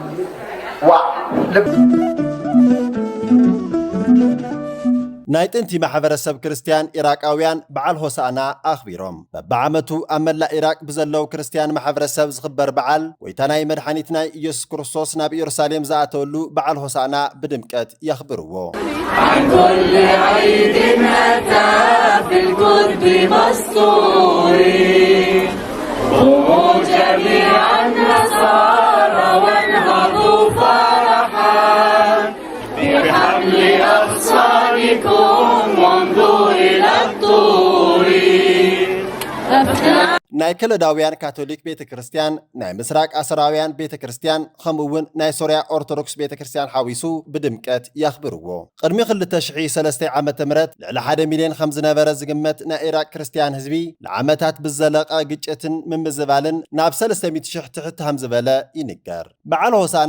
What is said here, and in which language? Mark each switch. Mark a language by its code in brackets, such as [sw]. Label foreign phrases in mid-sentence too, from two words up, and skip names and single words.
[ti] ናይ ጥንቲ ማሕበረሰብ ክርስቲያን ኢራቃውያን በዓል ሆሳዕና ኣኽቢሮም በብዓመቱ ኣብ መላእ ኢራቅ ብዘለው ክርስቲያን ማሕበረሰብ ዝኽበር በዓል ጎይታ ናይ መድሓኒት ናይ ኢየሱስ ክርስቶስ ናብ ኢየሩሳሌም ዝኣተወሉ በዓል ሆሳዕና ብድምቀት የኽብርዎ [ar] كل عيد أتى في القرب مستوري قوموا جميعا نصارى وانهضوا فرحا بحمل أبصاركم وانظروا إلى الطور [ti] ናይ ከለዳውያን ካቶሊክ ቤተ ክርስቲያን ናይ ምስራቅ ኣሰራውያን ቤተ ክርስቲያን ከምኡውን ናይ ሶርያ ኦርቶዶክስ ቤተ ክርስቲያን ሓዊሱ ብድምቀት ያኽብርዎ ቅድሚ 2003 ዓመተ ምህረት ልዕሊ 1 ሚልዮን ከም ዝነበረ ዝግመት ናይ ኢራቅ ክርስቲያን ህዝቢ ለዓመታት ብዘለቐ ግጭትን ምምዝባልን ናብ 300,000 ትሕት ከም ዝበለ ይንገር በዓል ሆሳዕና